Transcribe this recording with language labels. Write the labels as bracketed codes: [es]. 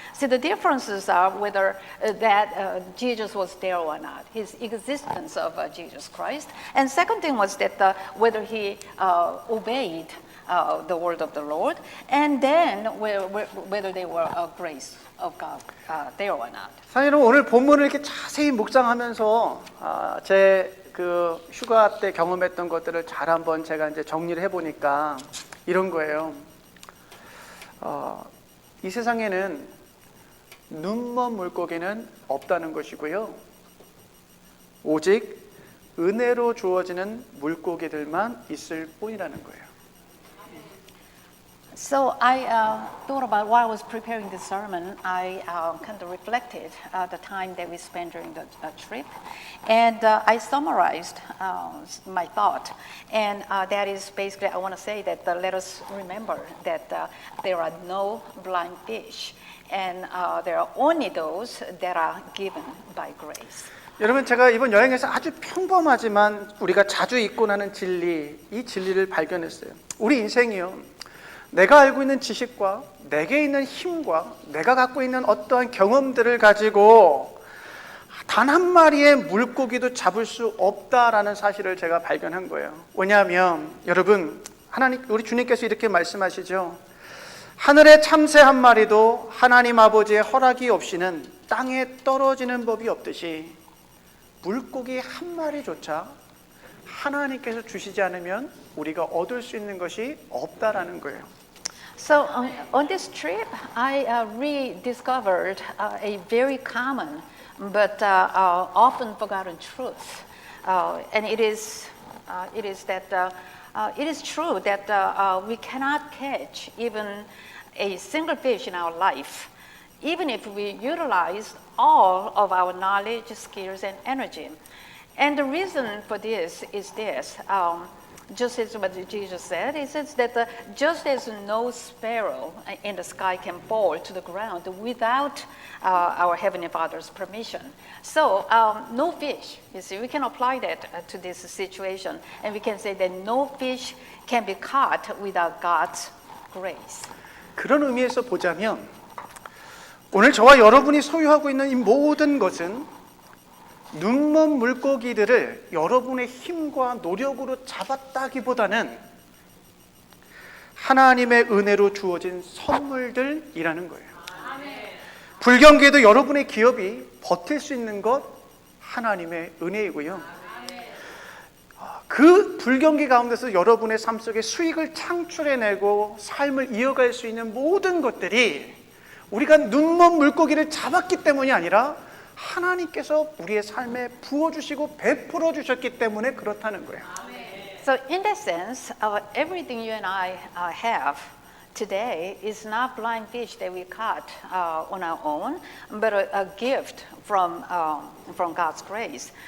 [en] See, the differences are whether that Jesus was there or not, his existence of Jesus Christ. And second thing was that whether he obeyed the word of the Lord, and then whether they were a grace of God there or not. [ko] 사실은 오늘 본문을 이렇게 자세히 묵상하면서 제 그 휴가 때 경험했던 것들을 잘 한번 제가 이제 정리를 해보니까 이런 거예요. 이 세상에는 눈먼 물고기는 없다는 것이고요. 오직 은혜로 주어지는 물고기들만 있을 뿐이라는 거예요. [en] So I thought about while I was preparing this sermon, I kind of reflected the time that we spent during the trip, and I summarized my thought. And that is basically, I want to say that let us remember that there are no blind fish, and there are only those that are given by grace. [ko] 여러분, 제가 이번 여행에서 아주 평범하지만 우리가 자주 잊고 나는 진리, 이 진리를 발견했어요. 우리 인생이요, 내가 알고 있는 지식과 내게 있는 힘과 내가 갖고 있는 어떠한 경험들을 가지고 단 한 마리의 물고기도 잡을 수 없다라는 사실을 제가 발견한 거예요. 왜냐하면 여러분, 하나님, 우리 주님께서 이렇게 말씀하시죠. 하늘의 참새 한 마리도 하나님 아버지의 허락이 없이는 땅에 떨어지는 법이 없듯이 물고기 한 마리조차 하나님께서 주시지 않으면 우리가 얻을 수 있는 것이 없다라는 거예요. [en] So on this trip, I rediscovered a very common but often forgotten truth, and it is that it is true that we cannot catch even a single fish in our life, even if we utilize all of our knowledge, skills, and energy. And the reason for this is this. Just as what Jesus said, he says that just as no sparrow in the sky can fall to the ground without our Heavenly Father's permission. So no fish, you see, we can apply that to this situation. And we can say that no fish can be caught without God's grace. [ko] 그런 의미에서 보자면 오늘 저와 여러분이 소유하고 있는 이 모든 것은 눈먼 물고기들을 여러분의 힘과 노력으로 잡았다기보다는 하나님의 은혜로 주어진 선물들이라는 거예요. 불경기에도 여러분의 기업이 버틸 수 있는 것 하나님의 은혜이고요. 그 불경기 가운데서 여러분의 삶 속에 수익을 창출해내고 삶을 이어갈 수 있는 모든 것들이 우리가 눈먼 물고기를 잡았기 때문이 아니라 하나님께서 우리의 삶에 부어주시고 베풀어 주셨기 때문에 그렇다는 거예요. [en] So in that sense, everything you and I have today is not blind fish that we caught on our own, but a gift from God's grace.